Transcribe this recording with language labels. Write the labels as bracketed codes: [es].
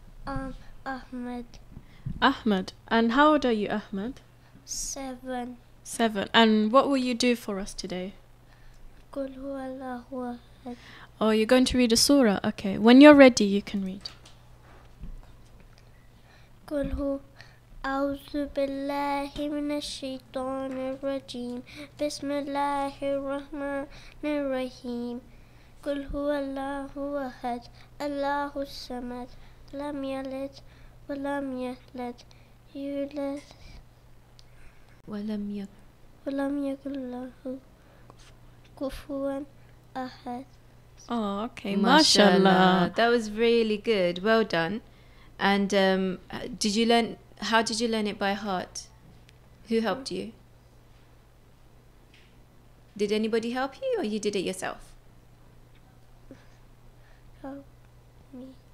[en] Ahmed. Ahmed. And how old are you, Ahmed? 7. 7. And what will you do for us today? [ar] Qul huwa Allahu ahad. [en] Oh, you're going to read a surah? Okay. When you're ready, you can read. [ar] قل هو أعوذ بالله من الشيطان الرجيم بسم الله الرحمن الرحيم قل هو الله أحد الله الصمد لم يلد ولم يولد يولد ولم يكن له كفوا أحد. [en] Oh, okay. MashaAllah. MashaAllah. That was really good. Well done. And how did you learn it by heart? Who helped you? Did anybody help you, or you did it yourself? Help me.